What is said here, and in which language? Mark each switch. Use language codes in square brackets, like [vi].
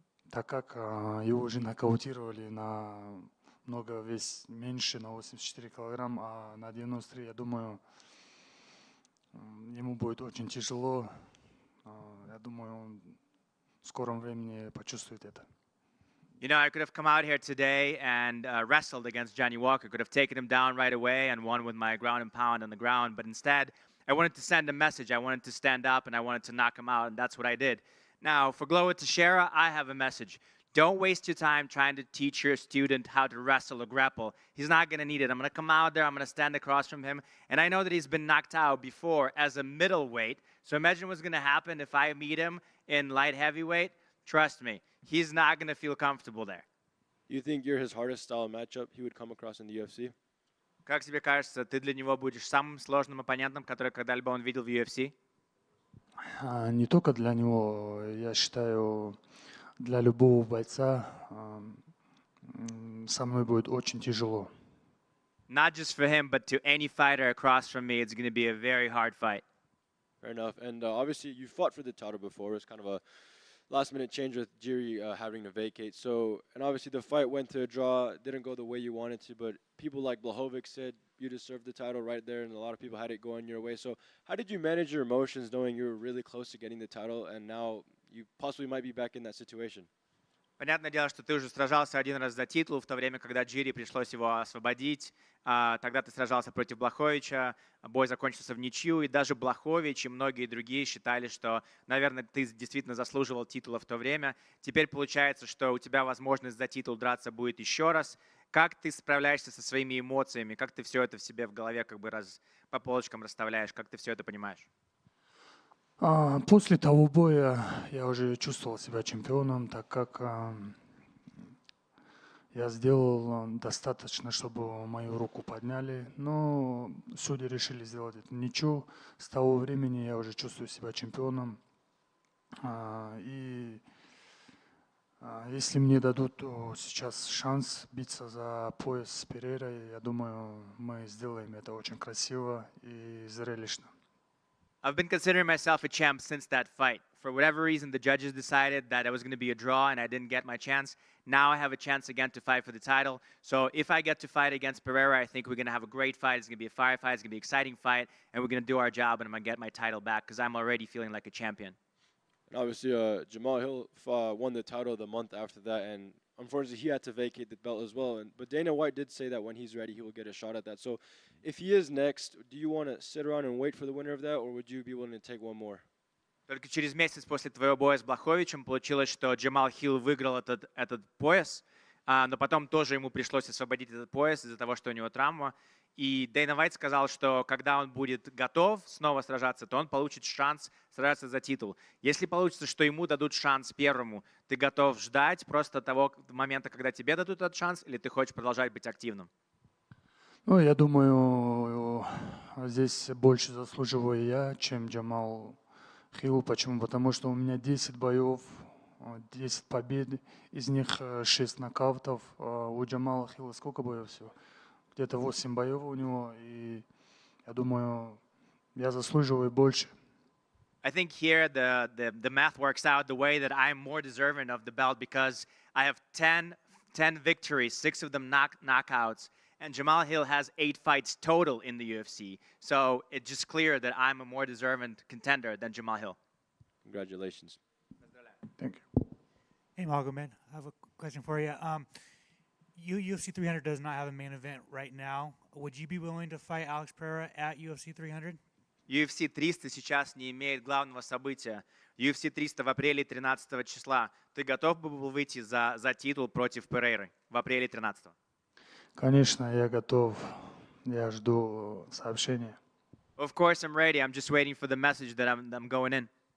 [ru] Так как его уже нокаутировали на много вес меньше, на 84 килограмм, а на 93, я думаю, ему будет очень тяжело. Я думаю, он в скором времени почувствует это. [en] I could have come out here today and wrestled against Johnny Walker. Could have taken him down right away and won with my ground and pound on the ground. But instead, I wanted to send a message. I wanted to stand up and I wanted to knock him out, and that's what I did. Now, for Glover Teixeira, I have a message. Don't waste your time trying to teach your student how to wrestle or grapple. He's not going to need it. I'm going to come out there. I'm going to stand across from him. And I know that he's been knocked out before as a middleweight. So imagine what's going to happen if I meet him in light heavyweight. Trust me, he's not going to feel comfortable there. You think you're his hardest style matchup he would come across in the UFC? [ru] Как тебе кажется, ты для него будешь самым сложным оппонентом, который когда-либо он видел в UFC? Не только для него, я считаю, для любого бойца со мной будет очень тяжело. [en] Not just for him, but to any fighter across from me, it's going to be a very hard fight. Fair enough. And obviously, you fought for the title before. It was kind of a last-minute change with Jiri having to vacate. And obviously, the fight went to a draw. Didn't go the way you wanted to, but people like Blachowicz said you deserved the title right there, and a lot of people had it going your way. So how did you manage your emotions knowing you were really close to getting the title, and now you possibly might be back in that situation? [ru] Понятное дело, что ты уже сражался один раз за титул, в то время, когда Джири пришлось его освободить. Тогда ты сражался против Блаховича, бой закончился в ничью, и даже Блахович и многие другие считали, что, наверное, ты действительно заслуживал титула в то время. Теперь получается, что у тебя возможность за титул драться будет еще раз. Как ты справляешься со своими эмоциями? Как ты все это в себе в голове как бы по полочкам расставляешь? Как ты все это понимаешь? После того боя я уже чувствовал себя чемпионом, так как я сделал достаточно, чтобы мою руку подняли. Но судьи решили сделать это ничего. С того времени я уже чувствую себя чемпионом. И Если мне дадут сейчас шанс биться за пояс с Перейрой, я думаю, мы сделаем это очень красиво и зрелищно. [en] I've been considering myself a champ since that fight. For whatever reason, the judges decided that it was going to be a draw and I didn't get my chance. Now I have a chance again to fight for the title. So if I get to fight against Pereira, I think we're going to have a great fight. It's going to be a fire fight. It's going to be an exciting fight. And we're going to do our job and I'm going to get my title back because I'm already feeling like a champion. And obviously, Jamal Hill won the title the month after that, and unfortunately, he had to vacate the belt as well. But Dana White did say that when he's ready, he will get a shot at that. So if he is next, do you want to sit around and wait for the winner of that, or would you be willing to take one more? [ru] Только через месяц после твоего боя с Блаховичем получилось, что Джамал Хилл выиграл этот пояс, но потом тоже ему пришлось освободить этот пояс из-за того, что у него травма. И Дэйна Уайт сказал, что когда он будет готов снова сражаться, то он получит шанс сражаться за титул. Если получится, что ему дадут шанс первому, ты готов ждать просто того момента, когда тебе дадут этот шанс, или ты хочешь продолжать быть активным? Ну, я думаю, здесь больше заслуживаю я, чем Джамал Хилл. Почему? Потому что у меня 10 боев, 10 побед, из них 6 нокаутов. У Джамала Хилла сколько боев всего? Где-то 8 боев у него, и я думаю, я заслуживаю больше. [en] I think here the math works out the way that I'm more deserving of the belt because I have 10 victories, 6 of them knockouts, and Jamal Hill has 8 fights total in the UFC. So it's just clear that I'm a more deserving contender than Jamal Hill. Congratulations. Thank you. Hey, Magomed, I have a question for you. UFC 300 does not have a main event right now. Would you be willing to fight Alex Pereira at UFC 300? [ru] UFC 300 сейчас не имеет главного события. UFC 300 в апреле 13 числа. Ты готов был выйти за титул против Перейры в апреле 13? Конечно, я готов. Я жду сообщения. [en] Of course I'm ready. I'm just waiting for the message that I'm going in.